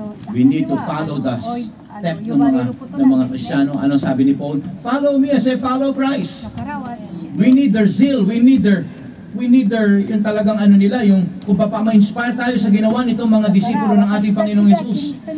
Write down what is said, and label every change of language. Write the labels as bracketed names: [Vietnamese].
[English] We need to follow the step [Filipino] ng mga Kristiyano. Ano sabi ni Paul? [English] Follow me as I follow Christ. We need their zeal. We need their [Filipino] yung talagang nila, yung kung ma-inspire tayo sa ginawa nitong mga disipulo ng ating Panginoong Yesus.